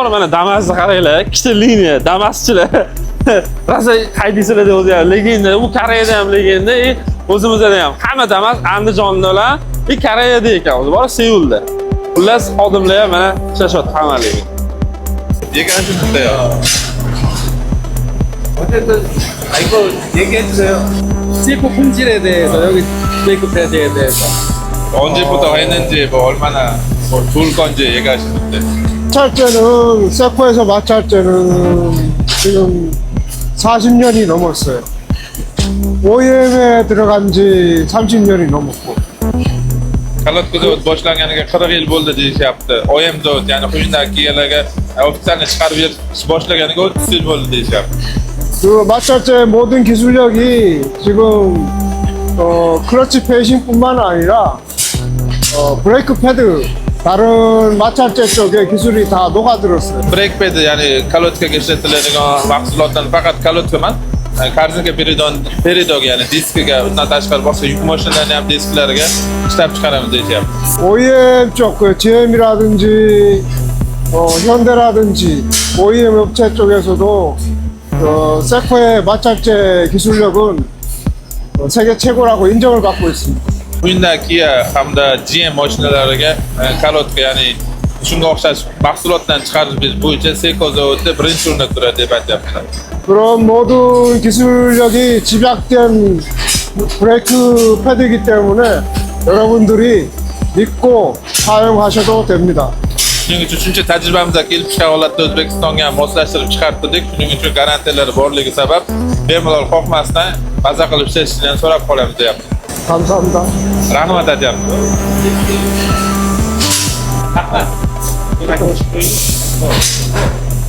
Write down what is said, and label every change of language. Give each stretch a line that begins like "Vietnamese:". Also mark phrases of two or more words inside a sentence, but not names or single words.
Uzbek: Mana Damasni qaranglar. Ikkita liniya Damaschilar. Rosa haydaysizlar deb o'zi legenda. U Koreyada ham legenda, o'zimizda ham. Hamma Damas Andijonda bilan Koreyada ekan. O'zi bor Seulda. Xullas, xodimlar ham mana ishlashyapti hammalik. Yeganchi bitta.
Korean: 어쨌든 이거 얘기해주세요. CF 품질에 대해서 여기 메이크업에 대해서. 언제부터 했는지 뭐 얼마나 뭐 좋을 건지 얘기하시는데. 마찰제는 세코에서 마찰제는 지금 40년이 넘었어요. OEM에 들어간 지 30년이 넘었고.
Uzbek: Kalotkada boshlanganiga 40 yil bo'ldi deyishyapti. OEMda ya'ni Hyundai Kia'larga ofitsialni chiqarib berish boshlaganiga 30 yil bo'ldi deyishyapti.
Korean: 그 마찰제 모든 기술력이 지금 클러치 페이싱뿐만 아니라 브레이크 패드 다른 마찰제 쪽에 기술이 다 녹아들었어요.
English: Brake pad
Uzbek: ya'ni kalotkaga ishlatiladigan mahsulotlar faqat kalotka emas, korzinka peridog ya'ni diskiga, undan tashqari boshqa yuk mashinalarning ham disklariga ishlab chiqaramiz deyishyapti.
Korean: OEM 쪽, 그 GM이라든지 현대라든지 OEM 업체 쪽에서도 세코의 마찰제 기술력은 세계 최고라고 인정을 받고 있습니다.
Uzbek: Hyundai Kia hamda GM mashinalariga kalotka ya'ni shunga o'xshash mahsulotdan chiqarish bo'yicha Seiko zavodida birinchi o'rinda turadi deb aytyaptilar.
Korean: 그런 모든 기술력이 집약된 브레이크 패드이기 때문에 여러분들이 믿고 사용하셔도 됩니다.
Uzbek: Shuning uchun shuncha tajribamizga kelib chiqqan holatda O'zbekistonga ham moslashtirib chiqartirdik. Shuning uchun garantiyalari borligi sabab bemalol qo'rqmasdan maza qilib ishlashni ham so'rab qolamiz deyapti.
Korean: 감사합니다.
Uzbek: Rahmat aytyapti.